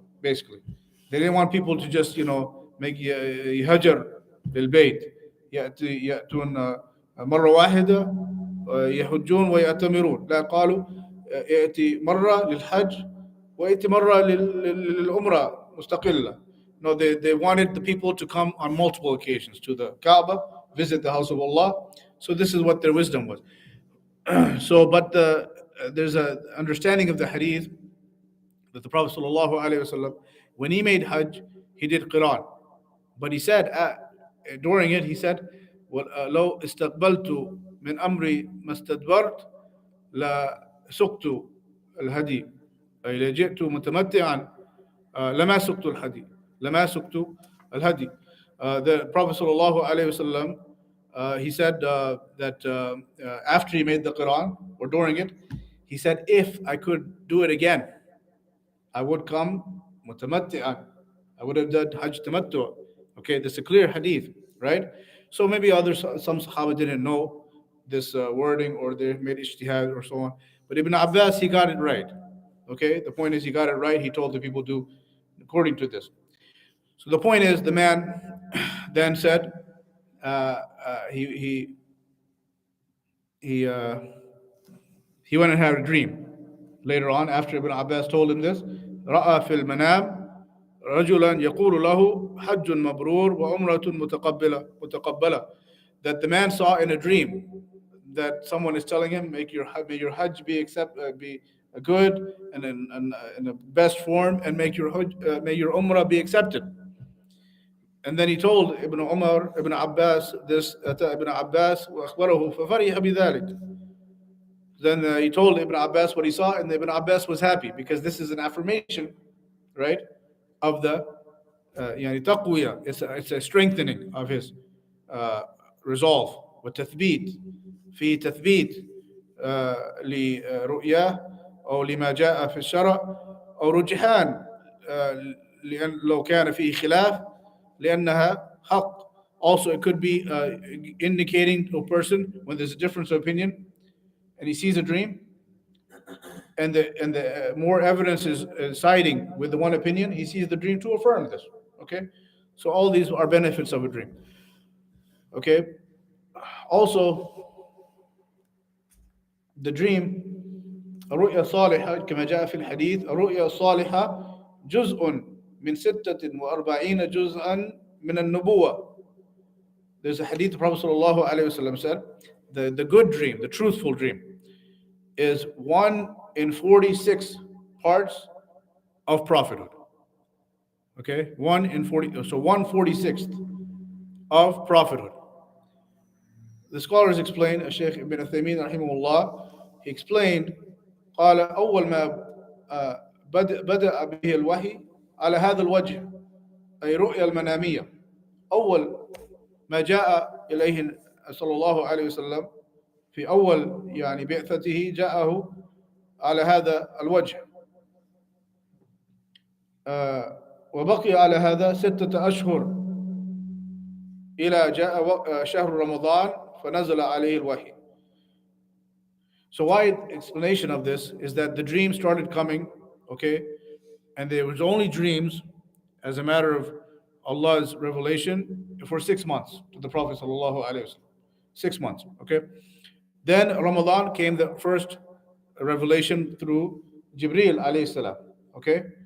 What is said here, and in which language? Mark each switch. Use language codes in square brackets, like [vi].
[en] Basically, they didn't want people to just make [ar] يهجر للبيت يأتون مرة واحدة يحجون ويأتمرون. لا، قالوا يأتي مرة للحج ويأتي مرة للعمرة مستقلة. [en] No, they wanted the people to come on multiple occasions to the Kaaba, visit the house of Allah. So this is what their wisdom was. So, but there's a understanding of the hadith that the Prophet ﷺ, when he made Hajj, he did Qiran. But he said, during it, he said, [ar] لو استقبلت من أمري ما استدبرت لا سقت الهدي أي لجئت متمتعا لما سقت الهدي لما سقت الهدي. [en] The Prophet ﷺ, he said that after he made the Quran or during it, he said, if I could do it again, I would come mutamatti'an. I would have done Hajj tamattu'. Okay, that's a clear hadith, right? So maybe some Sahaba didn't know this wording, or they made ijtihad or so on. But Ibn Abbas, he got it right. Okay, the point is he got it right. He told the people do according to this. So the point is, the man then said, uh, he he went and had a dream. Later on, after Ibn Abbas told him this, [ar] رأى في المنام رجلا يقول له حج مبرور وعمرة متقبلة. [en] That the man saw in a dream that someone is telling him, may your Hajj be good and in the best form, and may your Umrah be accepted. And then he told Ibn Abbas this, Ibn Abbas [ar] وأخبره ففرح بذلك. [en] Then he told Ibn Abbas what he saw, and Ibn Abbas was happy because this is an affirmation, right, of the [ar] يعني تقوية. [en] It's a strengthening of his resolve. [ar] وتثبيت في تثبيت لرؤياه أو لما جاء في الشرع أو رجحان لأن لو كان فيه خلاف لأنها حق. [en] Also, it could be indicating to a person when there's a difference of opinion and he sees a dream, and the more evidence is siding with the one opinion, he sees the dream to affirm this. Okay, so all these are benefits of a dream. Okay, also the dream, [ar] الرؤيا الصالحة كما جاء في الحديث الرؤيا الصالحة جزء من 46 جزءا من النبوة. [en] There's a hadith the Prophet ﷺ said, the good dream, the truthful dream, is 1 in 46 parts of prophethood. Okay, 1 in 40, so 1/46 of prophethood. The scholars explain, Shaykh Ibn Uthaymeen rahimahullah, he explained, [ar] قال أول ما بدأ به الوحي على هذا الوجه أي رؤيا المنامية. أول ما جاء إليه صلى الله عليه وسلم في أول يعني بعثته جاءه على هذا الوجه. وبقي على هذا 6 أشهر إلى جاء شهر رمضان فنزل عليه الوحي. [en] So wide explanation of this is that the dream started coming, okay, and there was only dreams as a matter of Allah's revelation for 6 months to the Prophet sallallahu alaihi wasallam. 6 months, okay. Then Ramadan came the first revelation through Jibreel alayhi salam, okay.